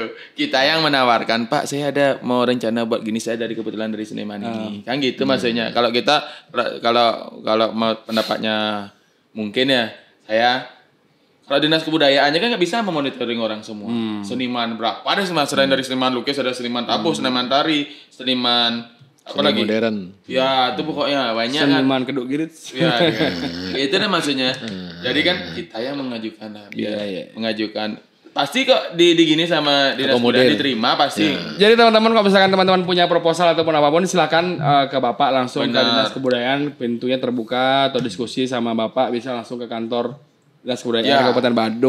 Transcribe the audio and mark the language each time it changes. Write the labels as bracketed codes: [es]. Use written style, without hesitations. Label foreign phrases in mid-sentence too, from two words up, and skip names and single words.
[id] Kita yang menawarkan, Pak, saya ada mau rencana buat gini, saya dari kebetulan dari seniman ini. Kan gitu maksudnya. Kalau kita kalau pendapatnya mungkin ya, saya Kalau dinas kebudayaannya kan nggak bisa memonitoring orang semua. Seniman berapa? Ada selain dari seniman lukis, ada seniman tabuh, seniman tari, seniman apa lagi? Modern. Ya, itu pokoknya banyak kan. Seniman keduk girit. Ya, itu kan maksudnya. Jadi kan kita yang mengajukan, mengajukan. Pasti kok di gini sama dinas kebudayaan diterima pasti. Jadi teman-teman kalau misalkan teman-teman punya proposal ataupun apapun silakan ke Bapak langsung ke dinas kebudayaan, pintunya terbuka atau diskusi sama Bapak bisa langsung ke kantor dinas kebudayaan Kabupaten Badung.